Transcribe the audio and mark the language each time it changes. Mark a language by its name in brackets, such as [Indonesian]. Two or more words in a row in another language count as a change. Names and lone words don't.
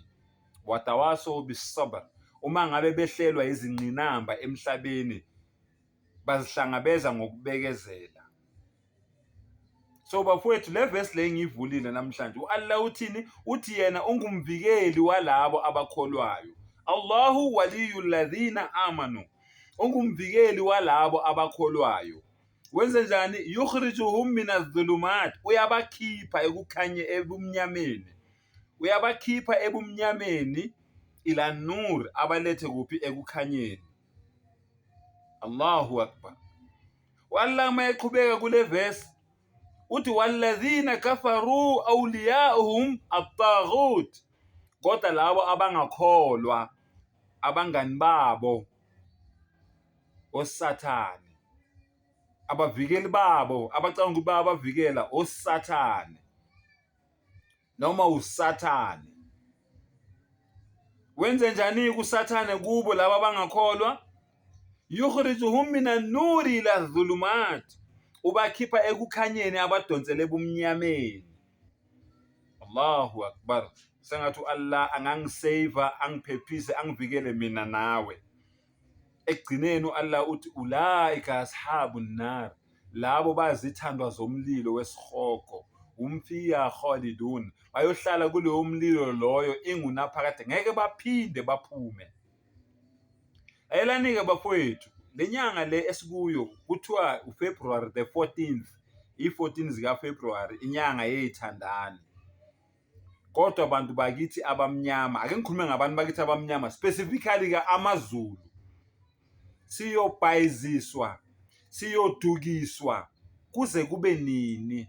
[Arabic] وتواصوا بالصبر, [Zulu] uma ngabe behlelwa izingqinamba emhlabeni bazihlangabeza ngokubekezela. So bafowethu, le verse le ngivulile namhlanje. U-Allah uthini? Uthi yena ungumvikeli walabo abakholwayo. [Arabic] الله ولي الذين آمنوا. [Zulu] Ungumvikeli walabo abakholwayo. Wenze njani? [Arabic] يخرجهم من الظلمات. [Zulu] Uyabakhipha ebumnyameni. Uyabakhipha ebumnyameni [Arabic] إلى النور, [Zulu] abalethe kuphi? Ekukhanyeni. [Arabic] الله أكبر. [Zulu] U-Allah mayeqhubeka kule verse uthi [Arabic] والذين كفروا أولياؤهم الطاغوت. [Zulu] Kodwa labo abangakholwa abangani babo osathane. Abavikeli babo abacanga ukuthi bayabavikela osathane noma usathane. Wenze njani kusathane kubo laba abangakholwa? [Arabic] يخرجهم من النور إلى الظلمات. [Zulu] Ubakhipha ekukhanyeni abadonsele ebumnyameni. [Arabic] الله أكبر. [Zulu] Sengathi Allah angangisave, angiphephise, angivikele mina nawe. Ekugcineni Allah uthi [Arabic] أولئك أصحاب النار. [Zulu] Labo bazithandwa zomlilo wesikhoko. [Arabic] هم فيها خالدون. [Zulu] Bayohlala kuleyo mlilo loyo ingunaphakade, ngeke baphinde baphume. Ayelanike bafowethu, lenyanga le esikuyo kuthiwa [English] uFebruary the 14th, [Zulu] i-14 zika February, inyanga yezithandani. Kodwa abantu bakithi abamnyama, ake ngikhulume ngabantu bakithi abamnyama, specifically ka amaZulu, siyobhayiziswa, siyodukiswa kuze kube nini?